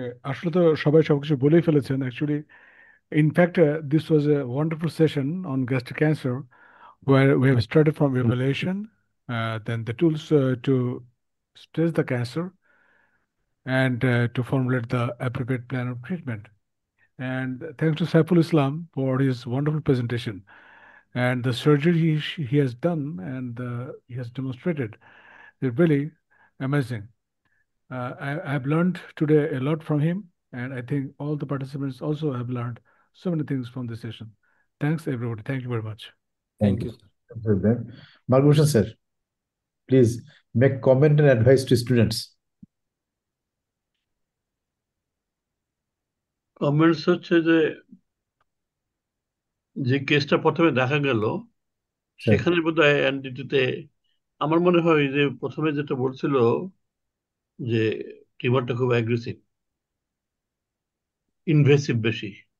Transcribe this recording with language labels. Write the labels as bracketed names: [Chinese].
[Bangla] আসলে তো সবাই সবকিছু বলেই ফেলেছেন actually. [English] In fact, this was a wonderful session on gastric cancer where we have started from evaluation, then the tools to stage the cancer, and to formulate the appropriate plan of treatment. And thanks to Saiful Islam for his wonderful presentation and the surgery he has done and he has demonstrated is really amazing. I have learned today a lot from him, and I think all the participants also have learned so many things from this session. Thanks, everybody. Thank you very much. Thank you. Margabhushan sir, please make comment and advice to students. [Bangla] Comments হচ্ছে যে কেসটা প্রথমে দেখা গেল সেখানে বোধহয় এনডিটিতে আমার মনে হয় যে প্রথমে যেটা বলছিল যে টিউমারটা খুব অ্যাগ্রেসিভ, ইনভেসিভ বেশি,